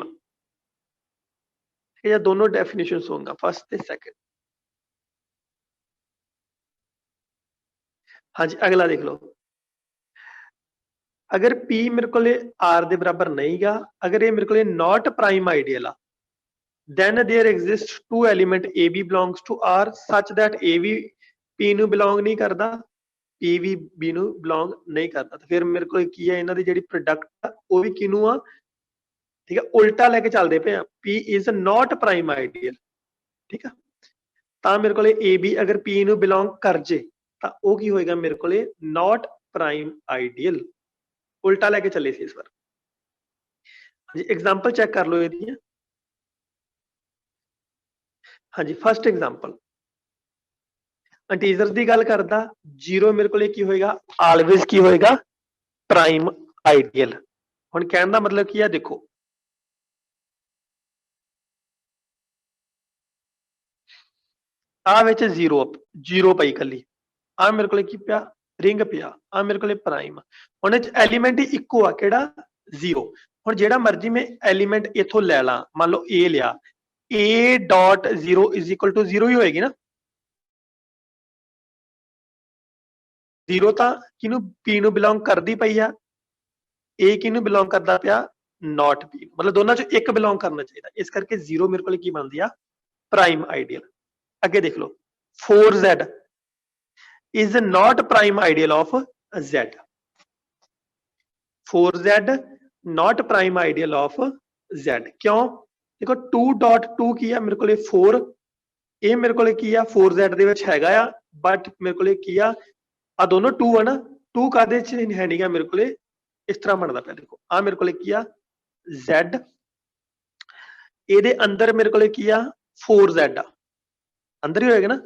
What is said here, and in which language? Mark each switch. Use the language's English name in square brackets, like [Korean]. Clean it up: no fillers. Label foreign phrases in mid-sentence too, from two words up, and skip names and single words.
[Punjabi] ਠੀਕ ਹੈ, ਦੋਨੋਂ ਡੈਫੀਨੇਸ਼ਨਸ ਹੋਊਗਾ, ਫਸਟ ਤੇ ਸੈਕੰਡ। ਹਾਂਜੀ, ਅਗਲਾ ਦੇਖ ਲਓ, ਅਗਰ P ਮੇਰੇ ਕੋਲੇ R ਦੇ ਬਰਾਬਰ ਨਹੀਂਗਾ, ਅਗਰ ਇਹ ਮੇਰੇ ਕੋਲੇ [English] not prime ideal [Punjabi] ਆ, [English] then there exists two element AB belongs to R such that AB [Punjabi] P ਨੂੰ belong ਨਹੀਂ ਕਰਦਾ, P ਵੀ B ਨੂੰ belong ਨਹੀਂ ਕਰਦਾ, ਤਾਂ ਫਿਰ ਮੇਰੇ ਕੋਲ ਕੀ ਹੈ, ਇਹਨਾਂ ਦੀ ਜਿਹੜੀ ਪ੍ਰੋਡਕਟ ਆ ਉਹ ਵੀ ਕਿਹਨੂੰ ਆ, ਠੀਕ ਹੈ, ਉਲਟਾ ਲੈ ਕੇ ਚੱਲਦੇ ਪਏ ਆ, [English] P is not prime ideal। [Punjabi] ਠੀਕ ਆ, ਤਾਂ ਮੇਰੇ ਕੋਲੇ AB ਅਗਰ P ਨੂੰ belong ਕਰ ਜੇ ਤਾਂ ਉਹ ਕੀ ਹੋਏਗਾ, ਮੇਰੇ ਕੋਲੇ [English] not prime ideal। [Punjabi] ਉਲਟਾ ਲੈ ਕੇ ਚੱਲੇ ਸੀ ਇਸ ਵਾਰ। ਜੀ [English] example check [Punjabi] ਕਰ ਲਓ ਇਹਦੀਆਂ। ਹਾਂਜੀ, [English] first example [Punjabi] ਇੰਟੀਜਰਸ ਦੀ ਗੱਲ ਕਰਦਾ, 0 ਮੇਰੇ ਕੋਲੇ ਕੀ ਹੋਏਗਾ, ਆਲਵੇਜ਼ ਕੀ ਹੋਏਗਾ, [English] prime ideal. [Punjabi] ਹੁਣ ਕਹਿਣ ਦਾ ਮਤਲਬ ਕੀ ਆ, ਦੇਖੋ ਆ ਵਿੱਚ 0 ਪਈ ਕੱਲੀ, ਆ ਮੇਰੇ ਕੋਲੇ ਕੀ ਪਿਆ, ਰਿੰਗ ਪਿਆ, ਆ ਮੇਰੇ ਕੋਲੇ ਪ੍ਰਾਈਮ। ਹੁਣ ਇਹ ਐਲੀਮੈਂਟ ਹੀ ਇੱਕੋ ਆ, ਕਿਹੜਾ, 0। ਹੁਣ ਜਿਹੜਾ ਮਰਜੀ ਮੈਂ ਐਲੀਮੈਂਟ ਇਥੋਂ ਲੈ ਲਾਂ, ਮੰਨ ਲਓ A ਲਿਆ, [English] A.0 is equal to 0 [Punjabi] ਹੀ ਹੋਏਗੀ ਨਾ। 0 ਤਾਂ ਕਿਹਨੂੰ, P ਨੂੰ ਬਿਲੋਂਗ ਕਰਦੀ ਪਈ ਆ, A ਕਿਹਨੂੰ ਬਿਲੋਂਗ ਕਰਦਾ ਪਿਆ, [English] not P, [Punjabi] ਮਤਲਬ ਦੋਨਾਂ ਚੋਂ ਇੱਕ ਬਿਲੋਂਗ ਕਰਨਾ ਚਾਹੀਦਾ, ਇਸ ਕਰਕੇ 0 ਮੇਰੇ ਕੋਲ ਕੀ ਬਣਦੀ ਆ, [English] prime ideal. [Punjabi] ਅੱਗੇ ਦੇਖ ਲਓ, [English] 4Z is not prime ideal of Z। 4Z not prime ideal of Z, [Punjabi] ਕਿਉਂ, ਦੇਖੋ 2.2 ਕੀ ਆ, ਮੇਰੇ ਕੋਲੇ 4, ਇਹ ਮੇਰੇ ਕੋਲੇ ਕੀ ਆ, 4Z ਦੇ ਵਿੱਚ ਹੈਗਾ ਆ, ਬਟ ਮੇਰੇ ਕੋਲੇ ਕੀ ਆ, ਆ ਦੋਨੋਂ 2 ਆ ਨਾ, 2 ਕਾਦੇ ਚ ਹੈ ਨਹੀਂਗਾ, ਮੇਰੇ ਕੋਲੇ ਇਸ ਤਰ੍ਹਾਂ ਬਣਦਾ ਪਿਆ। ਦੇਖੋ ਆ ਮੇਰੇ ਕੋਲੇ ਕੀ ਆ, Z, ਇਹਦੇ ਅੰਦਰ ਮੇਰੇ ਕੋਲੇ ਕੀ ਆ, 4Z ਆ, ਅੰਦਰ ਹੀ ਹੋਏਗਾ ਨਾ।